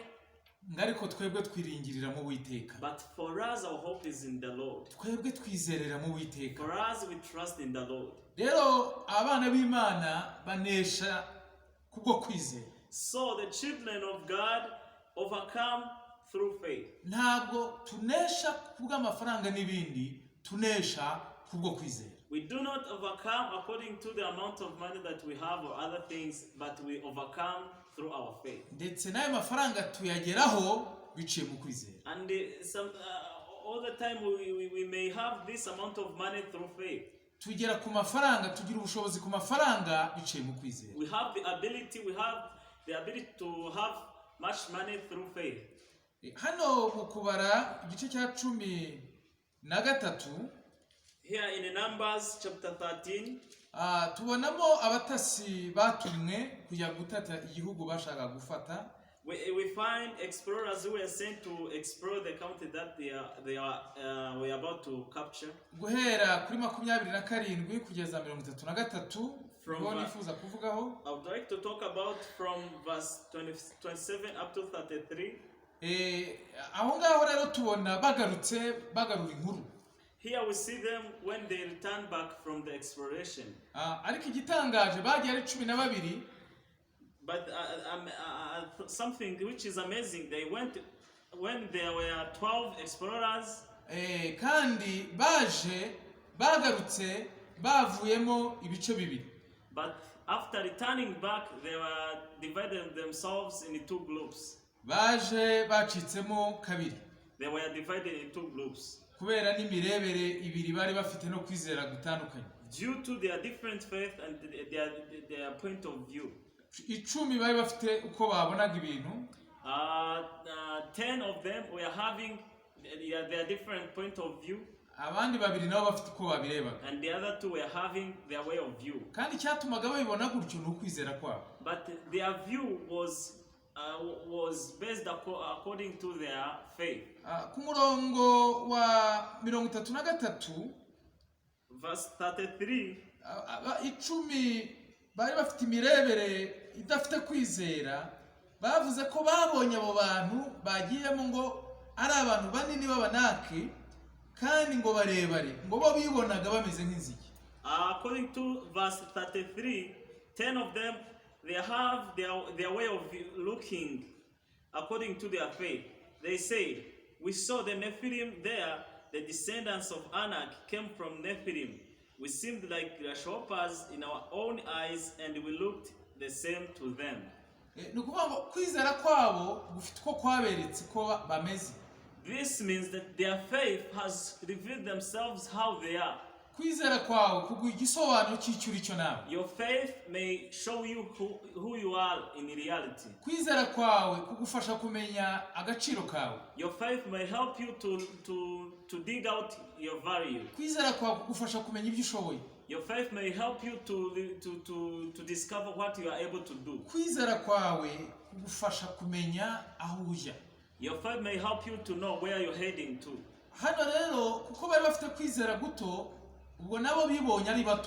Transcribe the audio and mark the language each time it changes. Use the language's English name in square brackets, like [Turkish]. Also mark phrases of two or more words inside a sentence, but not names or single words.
[Kinyarwanda] Ngariko twebwe twiringirira mu Uwiteka. [English] But for us our hope is in the Lord. [Kinyarwanda] Twebwe twizerera mu Uwiteka. [English] For us we trust in the Lord. [Kinyarwanda] Rero abana b'Imana banesha kubwo kwizera. [English] So the children of God overcome through faith. [Kinyarwanda] Ntabwo tunesha kubwo amafaranga n'ibindi, tunesha kubwo kwizera. [English] We do not overcome according to the amount of money that we have or other things, but we overcome through our faith. [Kinyarwanda] Ndetse n'ayo mafaranga tuyageraho biciye mu kwizera. [English] And all the time we may have this amount of money through faith. [Kinyarwanda] Tugera ku mafaranga, tugira ubushobozi ku mafaranga biciye mu kwizera. [English] We have the ability to have much money through faith. [Kinyarwanda] hano mu kubara igice cya 13 [English] Here in Numbers chapter 13, [Kinyarwanda] tubonamo abatasi batumwe kujya gutata igihugu bashaka gufata. [English] we find explorers who were sent to explore the country that were about to capture. [Kinyarwanda] Guhera kuri 27 kugeza 33 niho nifuza kuvugaho. [English] I would like to talk about from verse 27 up to 33. [Kinyarwanda] Aho ngaho rero tubona bagarura inkuru. [English] Here we see them when they return back from the exploration. [Kinyarwanda] Ariko igitangaje bagiye ari 12. [English] But something which is amazing, they went when there were 12 explorers. [Kinyarwanda] Kandi bagarutse bavuyemo ibice bibiri. [English] But after returning back, they were divided themselves into two groups. [Kinyarwanda] Bacitsemo kabiri. [English] They were divided into two groups. [Kinyarwanda] Kubera n'imirebere ibiri bari bafite no kwizera gutandukanye. [English] Due to their different faith and their point of view. [Kinyarwanda] 10 bari bafite uko babonaga ibintu. [English] 10 of them were having their different point of view. [Kinyarwanda] Abandi babiri nabo bafite uko babireba. [English] And the other two were having their way of view. [Kinyarwanda] Kandi cyatumaga babibona gutyo no kwizera kwabo. [English] But their view was based according to their faith. [Kinyarwanda] Ku murongo wa 33 [English] verse 33, [Kinyarwanda] 10 bari bafite imirebere idafite kwizera, bavuze ko babonye abo bantu bagiyemo ngo ari abantu banini b'abanaki kandi ngo barebare, ngo bo bibonaga bameze nk'inzige. [English] According to verse 33, 10 of them, they have their way of looking according to their faith. They say, we saw the Nephilim there, the descendants of Anak came from Nephilim. We seemed like grasshoppers in our own eyes, and we looked the same to them. [Kinyarwanda] Nukuvuga ngo kwizera kwabo gufite ko kwaberetse ko bameze. [English] This means that their faith has revealed themselves how they are. [Kinyarwanda] Kwizera kwawe kuguha igisobanuro cy'icyo uri cyo nawe. [English] Your faith may show you who you are in reality. [Kinyarwanda] Kwizera kwawe kugufasha kumenya agaciro kawe. [English] Your faith may help you to dig out your value. [Kinyarwanda] Kwizera kwawe kugufasha kumenya ibyo ushoboye. [English] Your faith may help you to discover what you are able to do. [Kinyarwanda] Kwizera kwawe kugufasha kumenya aho ujya. [English] Your faith may help you to know where you're heading to. [Kinyarwanda] Hano rero kuko bari bafite kwizera guto, ubwo nabo bibonye ari bato.